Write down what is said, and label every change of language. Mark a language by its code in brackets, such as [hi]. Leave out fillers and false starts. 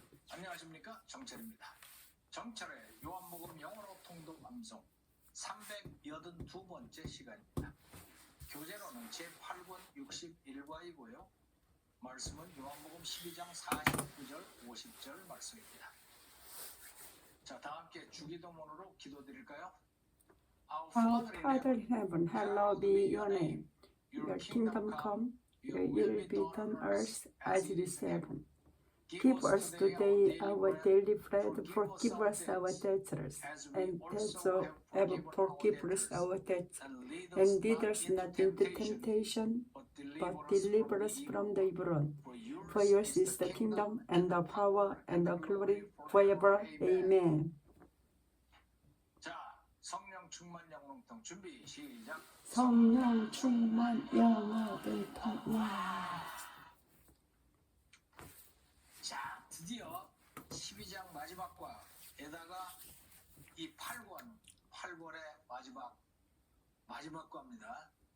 [ko] 안녕하십니까, 정철입니다. 정철의 요한복음 영어로 통독 암송 382번째 시간입니다. 교재로는 제8권 61과이고요. 말씀은 요한복음 12장 49절 50절 말씀입니다. 자, 다 함께 주기도문으로 기도드릴까요? [en] Our Father in heaven, hallowed be your name. Your kingdom come, your will be done on earth as it is in heaven. Give us today our daily bread. Forgive us our debts, and also forgive us our debts. And lead us not into temptation, but deliver us from the evil one. For yours is the kingdom, and the power, and the glory, forever. Amen. [ko] 자, 성령 충만 영롱통 준비 시작. 성령 충만 영어등통. 자, 드디어 12장 마지막과에다가 이 8권의 마지막 과입니다.